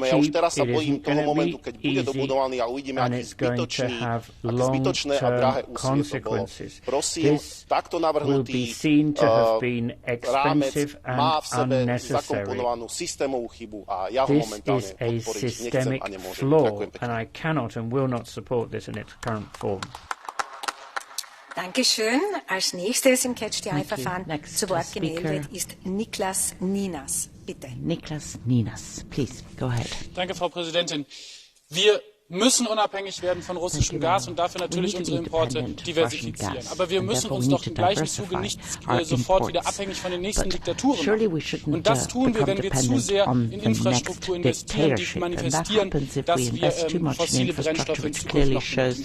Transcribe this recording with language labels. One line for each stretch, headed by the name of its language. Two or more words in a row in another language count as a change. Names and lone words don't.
Slovak: Ja už teraz sa bojím toho momentu, keď bude dobudovaný a uvidíme, aké zbytočné a drahé úsilie to bolo. Prosím, takto navrhnutý rámec má v sebe zakomponovanú systémovú chybu a ja ho momentálne podporiť nechcem a nemôžem. Ďakujem pekne.
German: Dankeschön. Als nächstes im Catch-the-Eye-Verfahren zu Wort gemeldet ist Niklas Ninas. Bitte. Niklas Ninas,
English: please, go ahead.
German: Danke, Frau Präsidentin. Wir müssen unabhängig werden von russischem Gas und dafür natürlich unsere Importe diversifizieren. Aber wir müssen uns doch im gleichen Zuge nicht sofort wieder abhängig von den nächsten Diktaturen machen. Und das tun wir, wenn wir zu sehr in Infrastruktur investieren, die manifestieren, dass wir fossile Brennstoffe in Zukunft noch benutzen.